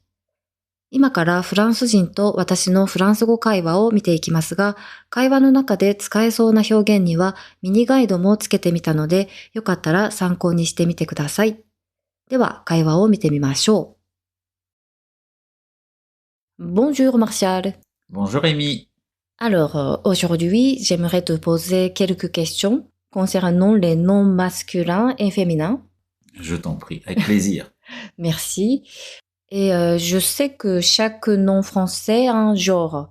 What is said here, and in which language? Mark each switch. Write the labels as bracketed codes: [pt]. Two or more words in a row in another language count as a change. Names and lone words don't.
[ja] 今からフランス人と私のフランス語会話を見ていきますが、会話の中で使えそうな表現にはミニガイドもつけてみたので、よかったら参考にしてみてください。では、会話を見てみましょう。Bonjour Martial. [fr] Bonjour Amy, Alors, aujourd'hui, j'aimerais te poser quelques questions concernant les noms masculins et féminins. je t'en prie, avec plaisir. Merci. Et je sais que chaque nom français a un genre.